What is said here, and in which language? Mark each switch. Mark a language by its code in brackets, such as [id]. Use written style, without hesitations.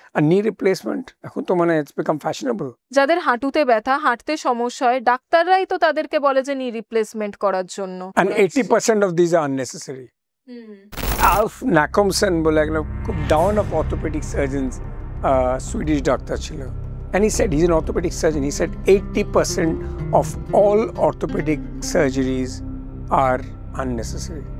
[bn] আর নি রিপ্লেসমেন্ট এখন তো মানে [en] It's become fashionable. [bn] যাদের হাঁটুতে ব্যথা, হাঁটতে সমস্যা হয়, ডাক্তাররাই তো তাদেরকে বলে যে নি রিপ্লেসমেন্ট করার জন্য। [en] And 80% of these are unnecessary. [bn] আলফ ন্যাকমসন বলে একটা খুব down of orthopaedic surgeons, Swedish doctor ছিল। [en] And he said, he's an orthopedic surgeon, he said 80% of all orthopedic surgeries are unnecessary.